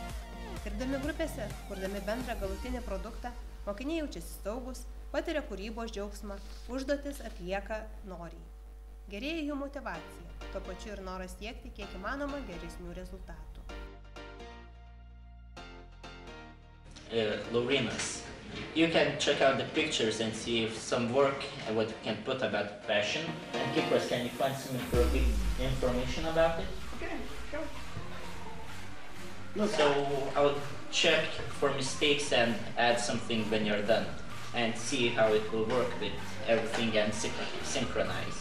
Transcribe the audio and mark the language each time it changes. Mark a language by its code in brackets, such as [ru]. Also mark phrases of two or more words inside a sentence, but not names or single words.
[lt] Dirbdami grupėse, kurdami bendrą galutinį produktą, mokiniai jaučiasi saugus, patiria kūrybos džiaugsmą, užduotis atlieka noriai. Gerėja jų motyvacija, tuo pačiu ir noras siekti kiek įmanoma geresnių rezultatų. Laurynas. [en] You can check out the pictures and see if some work what you can put about passion. And Kipros, can you find some information about it? Okay, sure. Look, so I'll check for mistakes and add something when you're done and see how it will work with everything and synchronize.